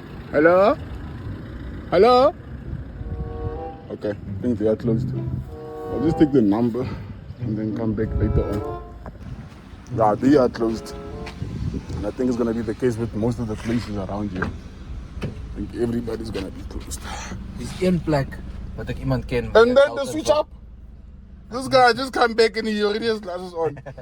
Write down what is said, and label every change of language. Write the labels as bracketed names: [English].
[English] Hello? Hello? Okay, I think they are closed. I'll just take the number and then come back later on. Yeah, they are closed. And I think it's going to be the case with most of the places around here. I think everybody's gonna be closed. [Afrikaans] Dis een plek wat ek iemand ken. [English] And then the switch up. This guy just come back and he already has glasses on.